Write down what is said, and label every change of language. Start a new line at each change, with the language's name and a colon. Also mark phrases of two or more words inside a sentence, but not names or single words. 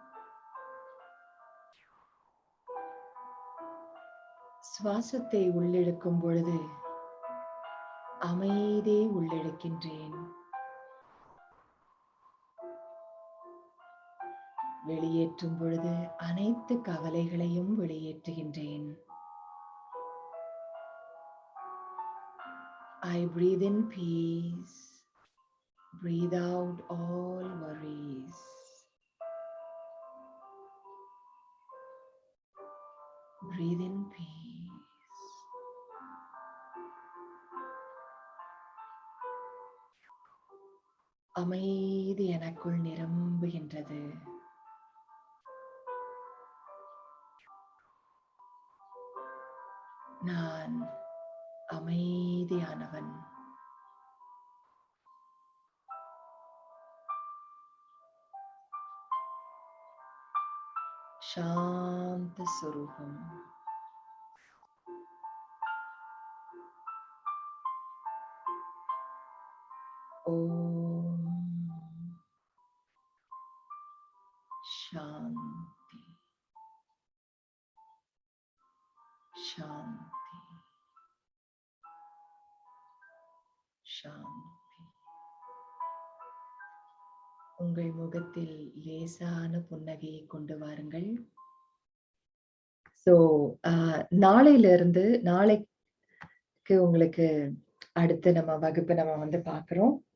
Tamil: சுவாசத்தை உள்ளிழுக்கும் பொழுது அமைதியை உள்ளிழுக்கின்றேன். வெளியேற்றும் பொழுது அனைத்து கவலைகளையும் வெளியேற்றுகின்றேன்.
English: I breathe in peace. Breathe out all worries. Breathe in peace.
Tamil: அமைதி எனக்குள் நிரம்புகின்றது. நான் அமைதியானவன்.
Sanskrit: शांत स्वरूपम. ओम शांति शांति शांति.
Tamil: உங்கள் முகத்தில் லேசான புன்னகையை கொண்டு வாருங்கள். சோ நாளைக்கு உங்களுக்கு அடுத்த நம்ம வகுப்பு நம்ம பாக்குறோம்.